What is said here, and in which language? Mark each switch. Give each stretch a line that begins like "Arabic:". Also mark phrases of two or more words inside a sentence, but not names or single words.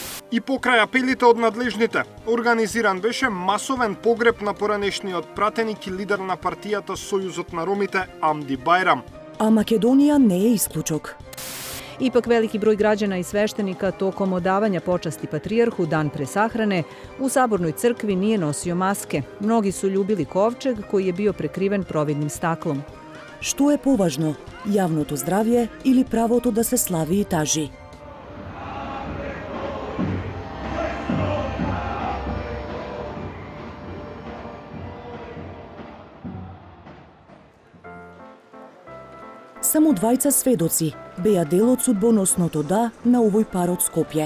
Macedonian: И покрај апелите од надлежните, организиран беше масовен погреб на поранешниот пратеник и лидер на партијата Сојузот на ромите Амди Бајрам. А Македонија не е исклучок.
Serbian: Ipak veliki broj građana i sveštenika tokom odavanja počasti patrijarhu dan pre sahrane u Sabornoj crkvi nije nosio maske. Mnogi su ljubili kovčeg koji je bio prekriven providnim staklom.
Macedonian: Што е поважно, јавното здравје или правото да се слави и тажи? Само двајца сведоци беа дел од судбоносното да на овој пар од Скопје.